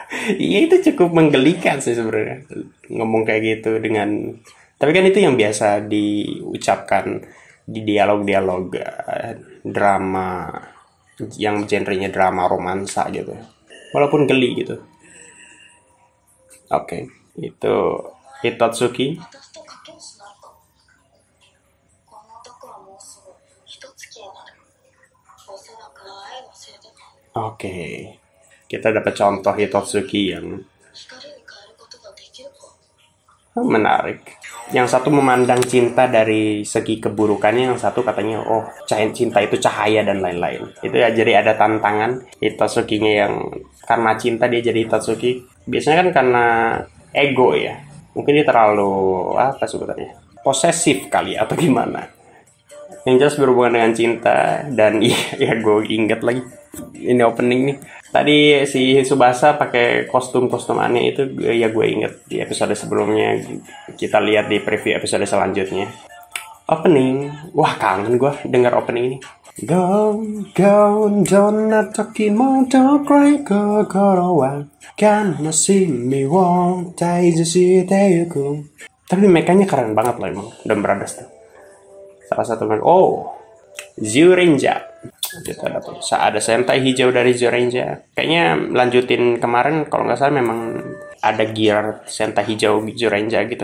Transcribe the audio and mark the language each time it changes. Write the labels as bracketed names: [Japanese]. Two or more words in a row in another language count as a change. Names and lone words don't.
[Indonesian] Iya itu cukup menggelikan sih sebenarnya ngomong kayak gitu dengan, tapi kan itu yang biasa diucapkan di dialog-dialog drama yang genrenya drama romansa gitu. Walaupun geli gitu. Oke, itu Hitotsuki. [Japanese] 私と賭けをしないか。この男はもうすぐ一月になる。おそらく愛のせいでか。 [Indonesian] Oke, kita dapat contoh Hitotsuki yang [Japanese] 光に変えることができるか。 [Indonesian] menarik. Yang satu memandang cinta dari segi keburukannya, yang satu katanya, oh cinta itu cahaya dan lain-lain. Itu ya, jadi ada tantangan Hitotsuki-nya yang karena cinta dia jadi Hitotsuki. Biasanya kan karena ego ya. Mungkin dia terlalu, apa sebutannya, posesif kali atau gimana. Yang jelas berhubungan dengan cinta. Dan ya gue inget lagi ini opening nih. Tadi si Tsubasa pakai kostum aneh itu, ya gue inget di episode sebelumnya. Kita lihat di preview episode selanjutnya. Opening, wah kangen gue denger opening ini. [English] Go, go, [Japanese] どんな ときもと 恋 心 は 悲しみ を 体重 して 行く. [Indonesian] Tapi mekanya keren banget loh emang, Dan Brothers tuh. Salah satu Zyuranger. Kita dapat ada sentai hijau dari Zyuranger. Kayaknya lanjutin kemarin kalau nggak salah memang ada gear sentai hijau Zyuranger gitu.